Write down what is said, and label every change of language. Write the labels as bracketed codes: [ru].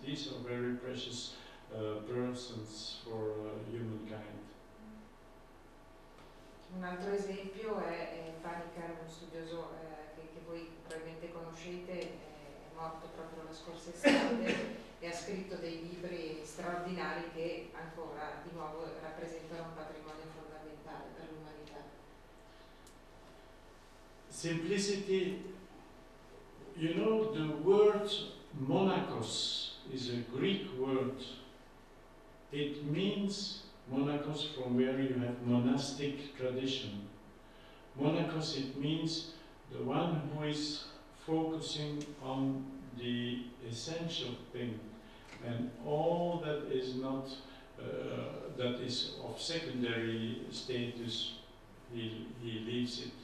[en] These are very precious persons for humankind. [it] Un altro esempio è Panikar, uno studioso che voi probabilmente conoscete, è morto proprio la scorsa estate e ha scritto dei libri straordinari che ancora di nuovo rappresentano un patrimonio fondamentale per l'umanità. [en] Simplicity, you know, the word monachos is a Greek word. It means monachos from where you have monastic tradition. Monachos, it means the one who is focusing on the essential thing, and all that is not, that is of secondary status, he leaves it.